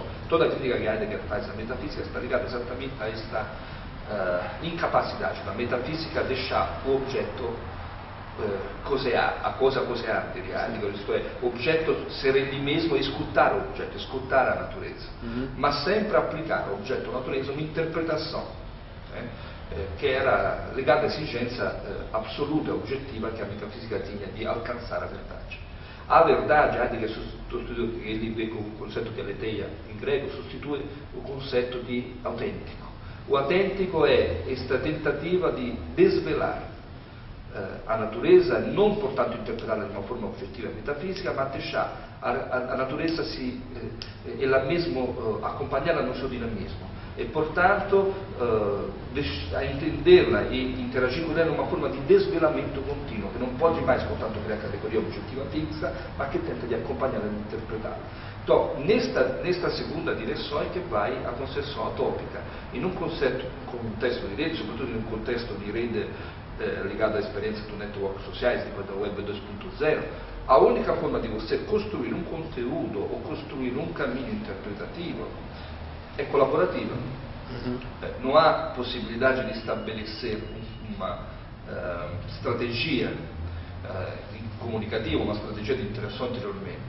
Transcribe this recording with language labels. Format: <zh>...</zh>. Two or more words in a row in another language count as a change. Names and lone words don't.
<pt>Toda a crítica que Heidegger faz à metafísica está ligada exatamente a esta incapacidade da metafísica a deixar o objeto cosear, a cosa cosear, diria Heidegger, isto é, o objeto ser ele mesmo e escutar o objeto, escutar a natureza, mas sempre applicar ao objeto, à natureza, uma interpretação que era ligada à exigência absoluta, objetiva que a metafísica tinha de alcançar a verdade. A verdade, Heidegger sostitui, ele vê com o</pt> <it>concetto che</it> <pt>aletheia em grego, sostitui o conceito de autêntico. O autêntico é esta tentativa de desvelar a natureza, não portanto interpretá-la de uma forma objetiva metafísica, mas deixar a natureza ela mesmo acompanhá-la no seu dinamismo. E, portanto, a entendê-la e interagir com ela numa forma de desvelamento contínuo, que não pode mais, portanto, criar categoria objetiva fixa, mas que tenta de acompanhá-la e interpretá-la. Então, nesta segunda direção é que vai a concepção utópica.</pt> <it>In un contesto di rete, soprattutto in un contesto di rete legato</it> <pt>à experiência do network sociais, depois da web 2.0, a única forma de você construir um conteúdo ou construir um caminho interpretativo é colaborativa. Não há possibilidade de estabelecer uma estratégia comunicativa, uma estratégia de interação anteriormente.</pt>